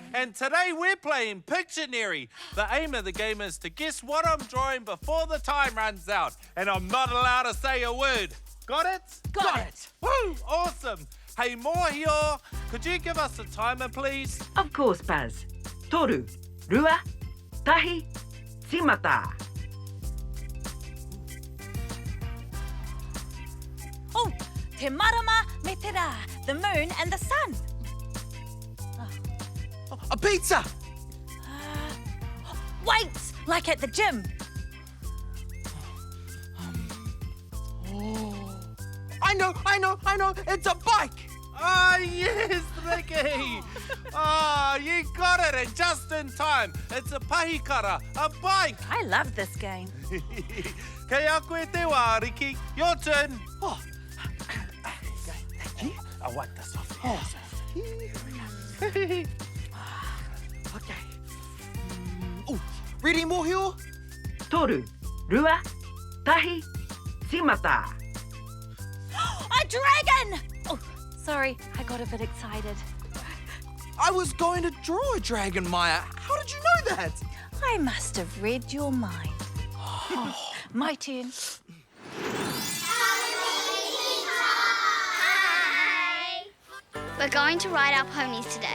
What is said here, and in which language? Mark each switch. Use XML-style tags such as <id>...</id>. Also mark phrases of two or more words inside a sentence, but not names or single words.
<en>And today we're playing Pictionary. The aim of the game is to guess what I'm drawing before the time runs out. And I'm not allowed to say a word. Got it? Got it. Woo! Awesome. Hey, Mōhio, could you give us a timer, please? Of course, Buzz.</en> <mi>Toru, rua, tahi, simata. Oh, te marama me te rā,</mi> <en>the moon and the sun. A pizza! Weights, like at the gym. I know! It's a bike! Ah, yes, Ricky! You got it, and just in time. It's a pahikara, a bike. I love this game.</en> <mi>Kei a koe te wā, Ricky.</mi> <en>Your turn. Oh. Thank you. I'll wipe this off. Here we go. Okay. Oh, ready, Mōhio?</en> <mi>Toru, rua, tahi, simata.</mi> <en>A dragon! Oh, sorry, I got a bit excited. I was going to draw a dragon, Maya. How did you know that? I must have read your mind. My turn. We're going to ride our ponies today.</en>